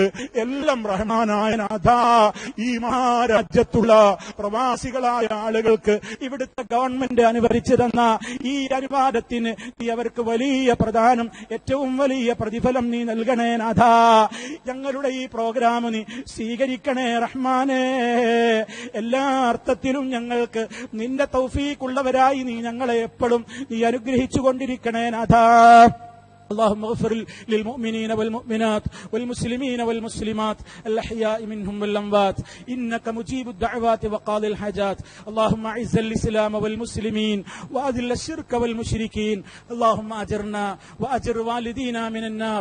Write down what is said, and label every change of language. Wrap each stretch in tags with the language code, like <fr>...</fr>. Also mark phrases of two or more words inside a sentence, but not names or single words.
<ml>എല്ലാം റഹ്മാനായ നാഥാ ഈ മഹാരാജ്യത്തുള്ള പ്രവാസികളായ ആളുകൾക്ക് ഇവിടുത്തെ ഗവൺമെന്റ് അനുവദിച്ചു തന്ന ഈ അനുവാദത്തിന് നീ അവർക്ക് വലിയ പ്രധാനം, ഏറ്റവും വലിയ പ്രതിഫലം നീ നൽകണേ നാഥാ. ഞങ്ങളുടെ ഈ പ്രോഗ്രാം നീ സ്വീകരിക്കണേ റഹ്മാനേ. എല്ലാ അർത്ഥത്തിലും ഞങ്ങൾക്ക് നിന്റെ തൗഫീഖുള്ളവരായി നീ ഞങ്ങളെ എപ്പോഴും നീ അനുഗ്രഹിച്ചു കൊണ്ടിരിക്കണേ നാഥാ.</ml> <ar>اللهم اغفر للمؤمنين والمؤمنات والمسلمين والمسلمات الأحياء منهم والأموات إنك مجيب الدعوات وقاضي الحاجات. اللهم أعز الإسلام والمسلمين وأذل الشرك والمشركين. اللهم أجرنا وأجر والدينا من النار.</ar>